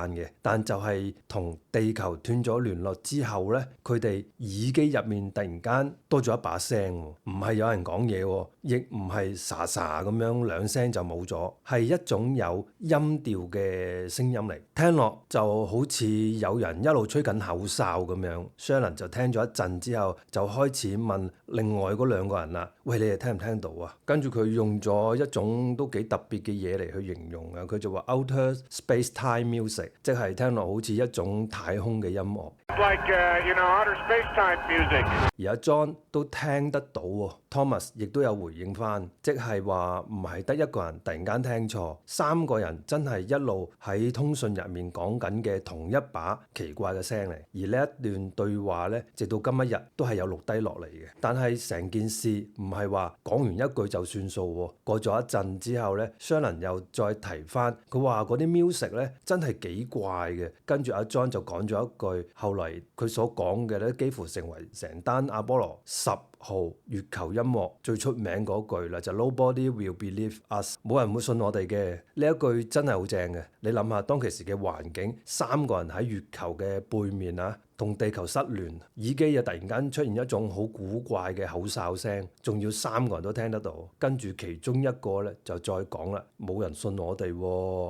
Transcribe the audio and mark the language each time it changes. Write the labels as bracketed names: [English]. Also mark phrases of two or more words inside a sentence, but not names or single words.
[Cantonese] 嘅，但就係同地球斷咗聯絡之後咧，佢哋耳機入面突然間多咗一把聲，唔係有人講嘢，亦唔係沙沙咁樣兩聲就冇咗，係一種有音調嘅聲音嚟，聽落就好似有人一路吹緊口哨咁樣。Shannon 就聽咗一陣之後，就開始問另外嗰兩個人啦：喂，你哋聽唔聽到啊？跟住佢用咗一種都幾特別嘅嘢嚟去形容啊，佢就話 [English] Outer Space-Time Music， [Cantonese] 即係聽落好似一種太空嘅音樂。 [English] Like, outer space-time music. [Cantonese] 而阿 John 都聽得到喎，Thomas 亦都有回應翻，即係話唔係得一個人突然間聽錯，3個人真係一路喺通訊入面講緊嘅同一把奇怪嘅聲嚟。而呢一段對話咧，直到今一日都係有錄低落嚟嘅。但係成件事唔係話講完一句就算數喎。過咗一陣之後咧，Shannon又再提翻，佢話嗰啲 music 咧真係係幾怪嘅。跟住阿 John 就講咗一句，後嚟佢所講嘅咧，幾乎成為成單阿波羅10號月球音樂最出名嗰句啦，就 [English] Nobody will believe us， [Cantonese] 冇人會信我哋嘅。呢一句真係好正嘅。你諗下當其時嘅環境，3個人喺月球嘅背面啊，同地球失聯，耳機又突然間出現一種好古怪嘅口哨聲，仲要3個人都聽得到。跟住其中一個咧就再講啦，冇人信我哋喎。